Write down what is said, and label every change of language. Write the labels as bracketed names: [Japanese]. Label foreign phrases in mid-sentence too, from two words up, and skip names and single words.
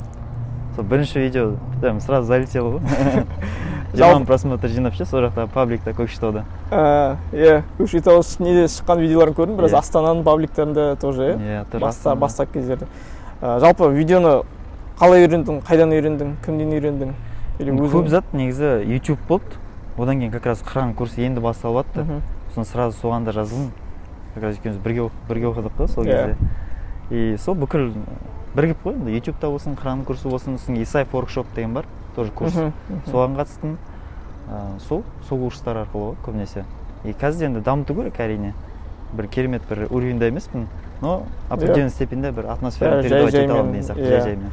[Kazakh] Бірінші видео [Russian] сразу залетел [Kazakh] ғой. 20 просмотр жинап ше, сол жақта пабликта Көкшетауда. Көкшетау неде шыққан видеоларын көрдім, біраз Астананың пабликтерінде тоже, басқа кездерде. Жалпы видеоны қалай үйрендің, қайдан үйрендің, кімден үйрендің? Көп зат негізі YouTube болды. Одан кейін [Russian] как раз [Kazakh] Қыран курсы енді басталып жатты. Сосын сразу соғанда жазылдым. [Russian] Как раз [Kazakh] екеуміз бірге оқыдық қой сол кезде. И сол бүкіл бірігіп қой, YouTube-та болсын, Қыран курсы болсын, Исаев воркшоп деген бар, тоже курс. Соған қатыстым. Сол курстар арқылы ғой көбінесе. И қазір енді дамыту керек әрине. Бір керемет бір уровеньда емеспін, [Russian] но определенный [Kazakh] степенде бір атмосфера передавать ете аламын деген сияқты жай-жаймен.